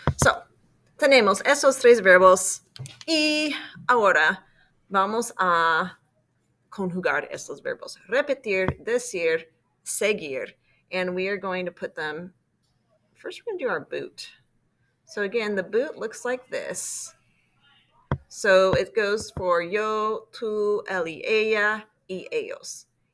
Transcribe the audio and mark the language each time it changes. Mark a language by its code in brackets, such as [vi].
[es] So, tenemos esos 3 verbos y ahora vamos a conjugar estos verbos. Repetir, decir, seguir. [en] And we are going to put them, first we're going to do our boot. So again, the boot looks like this. So it goes for [es] yo, tú, él y ella, y ellos.